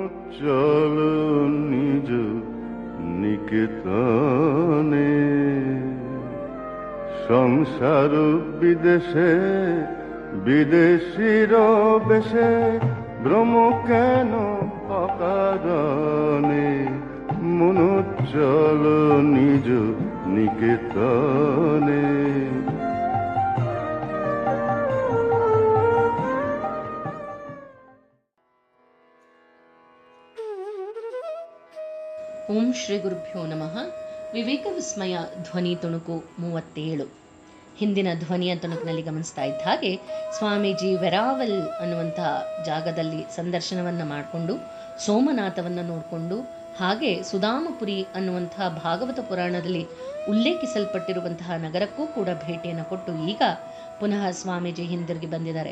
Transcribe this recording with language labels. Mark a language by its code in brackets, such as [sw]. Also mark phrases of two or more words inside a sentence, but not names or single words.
[bn] চলো নিজ নিকেতনে, সংসার বিদেশে বিদেশির বেশে, ভ্রম কেন অকারণে, মন চলো নিজ নিকেতনে। [sa] ಓಂ ಶ್ರೀ ಗುರುಭ್ಯೋ ನಮಃ. [kn] ವಿವೇಕ ವಿಸ್ಮಯ ಧ್ವನಿ ತುಣುಕು 37. ಹಿಂದಿನ ಧ್ವನಿಯ ತುಣುಕಿನಲ್ಲಿ ಗಮನಿಸ್ತಾ ಇದ್ದ ಹಾಗೆ ಸ್ವಾಮೀಜಿ ವೆರಾವಲ್ ಅನ್ನುವಂತಹ ಜಾಗದಲ್ಲಿ ಸಂದರ್ಶನವನ್ನು ಮಾಡಿಕೊಂಡು ಸೋಮನಾಥವನ್ನು ನೋಡಿಕೊಂಡು, ಹಾಗೆ ಸುಧಾಮಪುರಿ ಅನ್ನುವಂತಹ ಭಾಗವತ ಪುರಾಣದಲ್ಲಿ ಉಲ್ಲೇಖಿಸಲ್ಪಟ್ಟಿರುವಂತಹ ನಗರಕ್ಕೂ ಕೂಡ ಭೇಟಿಯನ್ನು ಕೊಟ್ಟು ಈಗ ಪುನಃ ಸ್ವಾಮೀಜಿ ಹಿಂದಿರುಗಿ ಬಂದಿದ್ದಾರೆ.